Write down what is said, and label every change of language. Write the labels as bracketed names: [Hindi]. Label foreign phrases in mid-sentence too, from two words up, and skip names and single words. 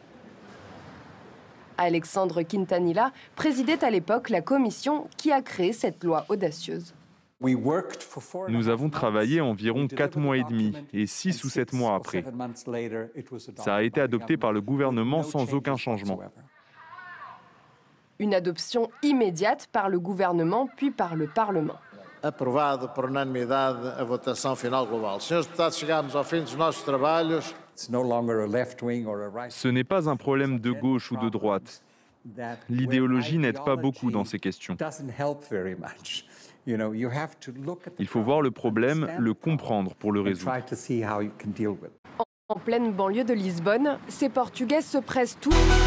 [French] Alexandre Quintanilla présidait à l'époque la commission qui a créé cette loi audacieuse. Nous avons travaillé environ 4 mois et demi et 6 ou 7 mois après. Ça a été adopté par le gouvernement sans aucun changement. Une adoption immédiate par le gouvernement puis par le Parlement. [Portuguese] Aprovado por unanimidade a votação final global. Senhores deputados, chegamos ao fim dos nossos trabalhos. [French] Ce n'est pas un problème de gauche ou de droite. L'idéologie n'aide pas beaucoup dans ces questions. Il faut voir le problème, le comprendre pour le résoudre. En pleine banlieue de Lisbonne, ces Portugais se pressent tous.